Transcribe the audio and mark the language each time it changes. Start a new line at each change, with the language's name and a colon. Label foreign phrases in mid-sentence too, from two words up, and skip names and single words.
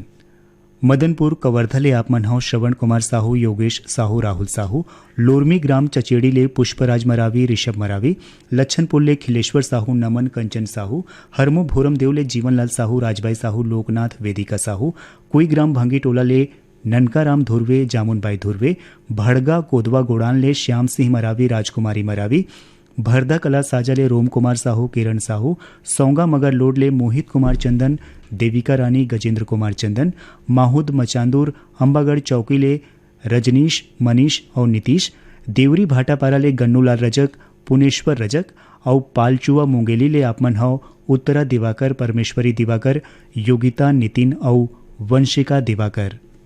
Chhattisgarhi: मदनपुर कवर्धा ले आप मन हव श्रवण कुमार साहू, योगेश साहू, राहुल साहू, लोरमी ग्राम चचेड़ी ले पुष्पराज मरावी, ऋषभ मरावी, लच्छनपुर ले खिलेश्वर साहू, नमन कंचन साहू, हरमो भोरम देव ले जीवनलाल साहू, राजबाई साहू, लोकनाथ वेदिका साहू, कोई ग्राम भांगी टोला ले ननकाराम धुर्वे, जामुनबाई धुर्वे, भड़गा कोदवा गोड़ान ले श्याम सिंह मरावी, राजकुमारी मरावी, भरदा कला साजा ले रोम कुमार साहू, किरण साहू, सौंगा मगर लोड ले मोहित कुमार चंदन, देविका रानी, गजेंद्र कुमार चंदन, माहूद मचांदूर, अंबागढ़ चौकी ले रजनीश, मनीष और नीतीश, देवरी भाटापारा ले गन्नूलाल रजक, पुनेश्वर रजक और पालचुआ मुंगेली ले आपमन हव उत्तरा दिवाकर, परमेश्वरी दिवाकर, योगिता नितिन और वंशिका दिवाकर।